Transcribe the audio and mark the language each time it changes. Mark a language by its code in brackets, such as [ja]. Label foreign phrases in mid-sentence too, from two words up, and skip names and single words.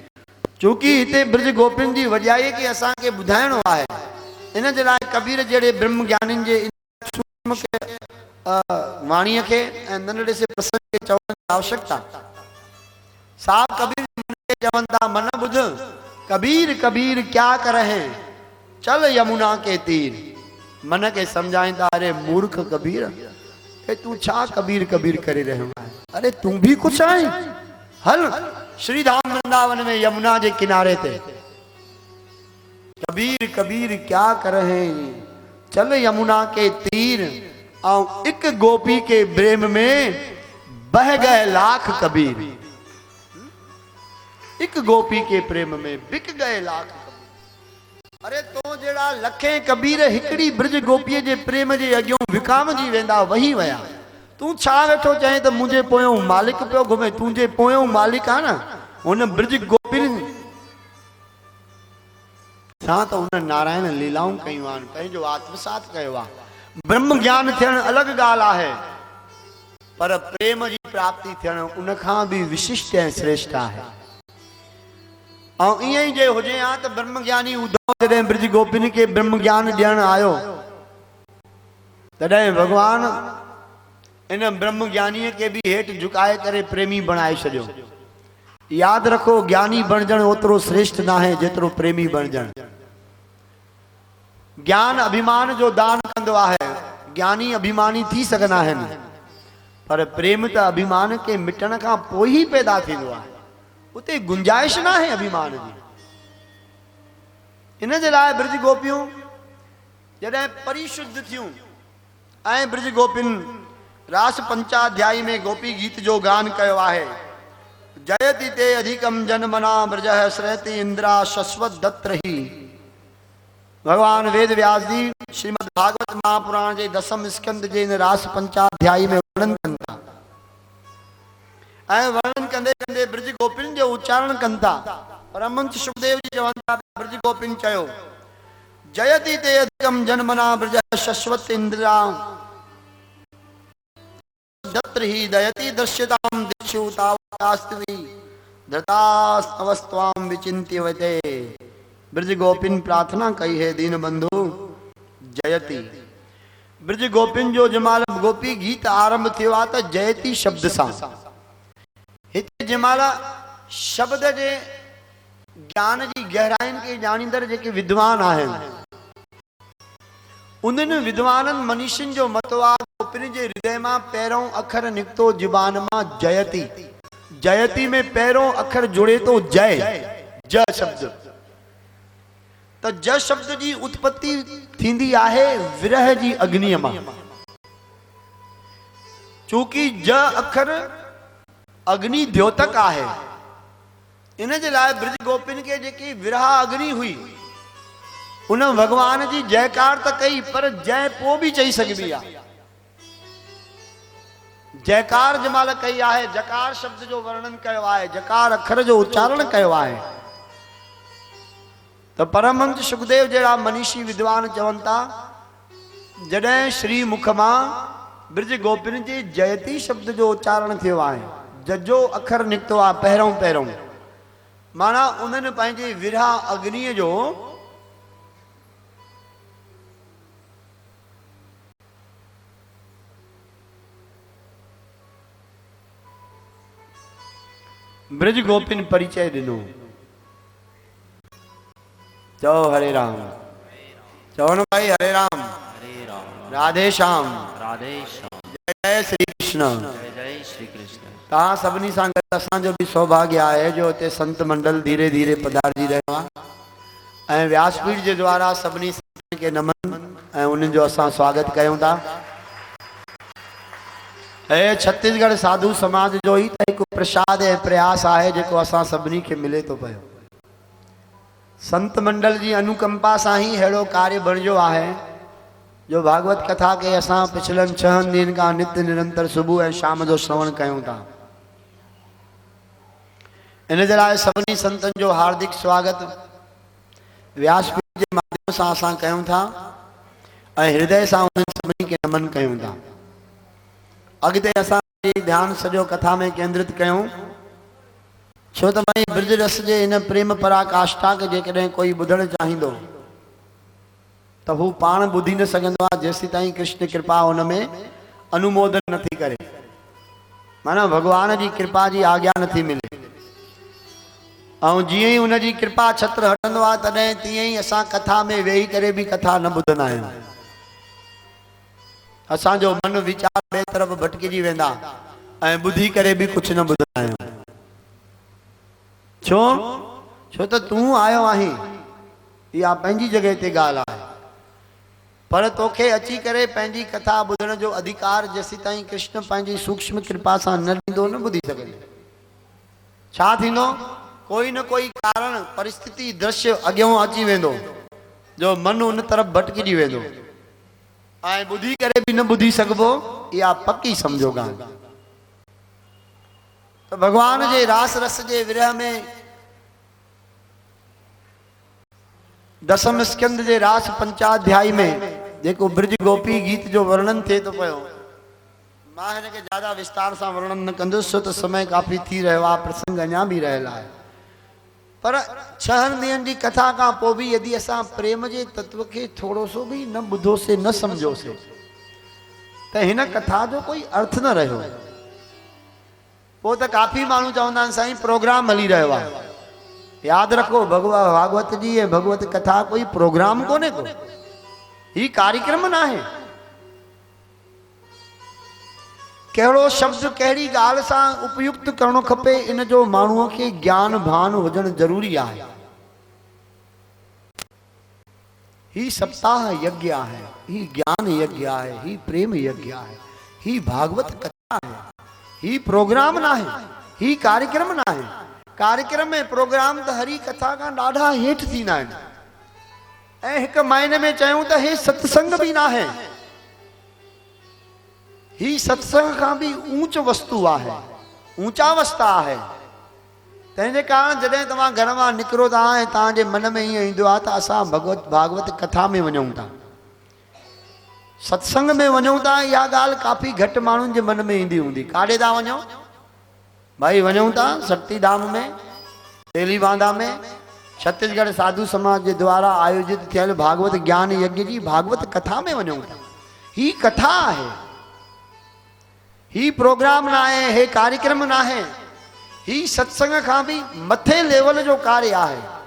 [sd] चूंकि हिते ब्रज गोपिन जी वॼाईअ खे असांखे ॿुधाइणो आहे, इन जे लाइ कबीर जहिड़े ब्रह्म ज्ञानिन जे वाणीअ खे ऐं नंढड़े से प्रसंग खे चवण जी आवश्यकता। साहब कबीर चवनि था मन ॿुध [hi] कबीर कबीर क्या करहे चल यमुना के तीर। [sd] मन खे सम्झाईंदा अरे मूर्ख कबीर हे तू छा कबीर कबीर करे रहियो आहे, अरे तू भी कुछ आहे, हल श्रीधाम वृंदावन में यमुना के किनारे ते। [hi] कबीर कबीर क्या करहे चल यमुना के तीर, और एक गोपी के प्रेम में बह गए लाख कबीर। एक गोपी के प्रेम में बिक गए लाख कबीर। [sd] अरे तो जड़ा लखे कबीर हिकड़ी ब्रज गोपीअ जे प्रेम जे अॻियों विकामजी वेंदा वही वया। तू छा वेठो चए त मुंहिंजे पोयों मालिक पियो घुमे, तुंहिंजे पोयों मालिक आहे न हुन ब्रज गोपिन सां त हुन नारायण लीलाऊं कयूं आहिनि, पंहिंजो आत्मसात कयो आहे। ब्रह्म ज्ञान थियण अलॻि ॻाल्हि आहे, पर प्रेम जी प्राप्ति थियण उन खां बि विशिष्ट ऐं श्रेष्ठ आहे। ऐं ईअं ई जे हुजे हा त ब्रह्म ज्ञानी उद्धव जॾहिं ब्रज गोपिन खे ब्रह्म ज्ञान ॾियण आयो तॾहिं भगवान इन ब्रह्म ज्ञानीअ खे बि हेठि झुकाए करे प्रेमी बणाए छॾियो। यादि रखो ज्ञानी बणजण ओतिरो श्रेष्ठ न आहे जेतिरो प्रेमी बणजण। ज्ञान अभिमान जो दान कंदो आहे, ज्ञानी अभिमानी थी सघंदा आहिनि, पर प्रेम त अभिमान के मिटण खां पोइ ई पैदा थींदो आहे, उते गुंजाइश न आहे अभिमान जी। इन जे लाइ ब्रज गोपियूं जॾहिं परिशुद्ध थियूं ऐं ब्रज गोपिन रास पंचाध्यायी में गोपी गीत जो गान कयो आहे। [sa] जयति ते अधिकम जनमना ब्रजः श्रयति इंद्रा शश्वत दत्रहि। [sd] भगवान वेद व्यास जी श्रीमद् भागवत महापुराण जे 10वें स्कंद जे इन रास पंचाध्यायी में वर्णन कनि था ऐं वर्णन कंदे कंदे ब्रज गोपिन जो उच्चारण कनि था। परमहंस सुखदेव जी चवनि था ब्रज गोपिन चयो [sa] जयति ते अधिकम जनमना ब्रजः शश्वत इंद्रा दत्रहि दयति दृश्यतां दिक्षु तावतास्त्वि धृतास्तवस्त्वां विचिन्त्यवते। [sd] ब्रज गोपिन प्रार्थना कही है दीन बंधु जयति। ब्रज गोपिन जो जमाल गोपी गीत आरंभ थियो आहे त जयती शब्द सां। हिते जमाल शब्द जे ज्ञान जी गहराइनि खे ॼाणींदड़ जेके विद्वान आहिनि उन्हनि विद्वाननि मनीषियुनि जो मतो आहे गोपिन जे हृदय मां पहिरों अखर निकितो ज़ुबान मां जयती। जयती में पहिरों अखर जुड़े थो जय, ज शब्द। त ज शब्द जी उत्पत्ति थींदी आहे विरह जी अग्नीअ मां। चूंकि ज अखर अग्नि द्योतक आहे, इन जे लाइ ब्रज गोपिन के जेकी विरह अग्नि हुई उन भगवान जी जयकार त कई, पर जय पो भी चई सघबी आहे। जयकार जमाल कई आहे, जकार शब्द जो वर्णन कयो आहे, जकार अखर जो उच्चारण कयो आहे। तो परमहंस सुखदेव जड़ा मनीषी विद्वान चवन था जडे श्री मुख मां ब्रज गोपिन जे जयती शब्द जो उच्चारण थियो आहे, जजो अखर निकतो आ पहिरों पहिरों, माना उन्हनि पंहिंजे विरह अग्नि जो ब्रज गोपिन परिचय दिनो। [hi] चलो हरे राम, चलो न भाई हरे राम, राधे श्याम, जय श्री कृष्ण, जय श्री कृष्ण। [sd] तव्हां सभिनी सां गॾु असांजो बि सौभाग्य आहे जो हिते संत मंडल धीरे धीरे पधारजी रहियो आहे ऐं व्यासपीठ जे द्वारा सभिनी संतनि खे नमन ऐं उन्हनि जो असां स्वागत कयूं था। ऐं छत्तीसगढ़ साधु समाज जो ही त हिकु प्रसाद ऐं प्रयास आहे जेको असां सभिनी खे मिले थो पियो। संत मंडल जी अनुकंपा सां ही अहिड़ो कार्य बणिजो आहे जो भागवत कथा के असां पिछलनि 6 ॾींहंनि खां नित्य निरंतर सुबुह ऐं शाम जो श्रवण कयूं था। इन जे लाइ सभिनी संतनि जो हार्दिक स्वागत व्यासपीठ जे माध्यम सां असां कयूं था ऐं हृदय सां उन्हनि सभिनी खे नमन कयूं था। अॻिते असां ध्यानु सॼो कथा में केंद्रित कयूं, छो त भाई ब्रज रस जे इन प्रेम पराकाष्ठा के जेकॾहिं कोई ॿुधणु चाहींदो त हू पाण ॿुधी न सघंदो आहे जेसीं ताईं कृष्ण कृपा हुन में अनुमोदन नथी करे, माना भगवान जी कृपा जी आज्ञा नथी मिले। ऐं जीअं ई हुन जी कृपा छत्र हटंदो आहे तॾहिं तीअं ई असां कथा में वेही करे बि कथा न ॿुधंदा आहियूं। असांजो मन वीचार ॿिए तरफ़ भटकिजी वेंदा ऐं ॿुधी करे बि कुझु न ॿुधंदा आहियूं। छो? छो त तूं आयो आहीं, इहा पंहिंजी जॻह ते ॻाल्हि आहे, पर तोखे अची करे पंहिंजी कथा ॿुधण जो अधिकार जेसीं ताईं कृष्ण पंहिंजी सूक्ष्म कृपा सां न ॾींदो न ॿुधी सघंदे। छा थींदो? कोई न कोई कारण परिस्थिति दृश्य अॻियां अची वेंदो जो मन उन तरफ़ भटकिजी वेंदो ऐं ॿुधी करे बि न ॿुधी सघिबो, इहा पकी सम्झो ॻाल्हि। त भगवान जे रास रस जे विरह में दसम स्कंद जे रास पंचाध्यायी में जेको ब्रज गोपी गीत जो वर्णन थिए थो पियो, मां हिन खे ज्यादा विस्तार सां वर्णन न कंदुसि छो त समय काफ़ी थी रहियो आहे, प्रसंग अञा बि रहियल आहे। पर 6 ॾींहंनि जी कथा खां पोइ बि यदि असां प्रेम जे तत्व खे थोरो सो बि न ॿुधोसीं न सम्झोसीं त हिन कथा जो कोई अर्थ न रहियो। पोइ त काफ़ी माण्हू चवंदा आहिनि साईं प्रोग्राम हली रहियो आहे। यादि रखो भागवत जी ऐं भगवत कथा कोई प्रोग्राम कोन्हे को, ही कार्यक्रम न आहे। कहिड़ो शब्द कहिड़ी ॻाल्हि सां उपयुक्त करणो खपे इन जो माण्हूअ खे ज्ञान भान हुजणु ज़रूरी आहे। ही सप्ताह यज्ञ आहे, ही ज्ञान यज्ञ आहे, ही प्रेम यज्ञ आहे, ही भागवत कथा आहे, ही प्रोग्राम न आहे, ही कार्यक्रम न आहे। कार्यक्रम में प्रोग्राम त हरी कथा खां ॾाढा हेठि थींदा आहिनि ऐं हिकु मायने में चयूं त हे सत्संग बि न आहे, ही सत्संग खां भी ऊंच वस्तु आहे, ऊंचा अवस्था आहे। तंहिंजे कारण जॾहिं तव्हां घर मां निकिरो था ऐं तव्हांजे मन में ईअं ईंदो आहे त असां भागवत कथा में वञूं था, सत्संग में वञूं था, इहा ॻाल्हि काफ़ी घटि माण्हुनि जे मन में ईंदी हूंदी। काॾे था वञो भाई? वञूं था शक्ति धाम में, तेली बांधा में छत्तीसगढ़ साधु समाज जे द्वारा आयोजित थियल भागवत ज्ञान यज्ञ जी भागवत कथा में वञूं था। ही कथा है, ही प्रोग्राम ना है, हे कार्यक्रम ना है, ही सत्संग खां भी मथे लेवल जो कार्य है।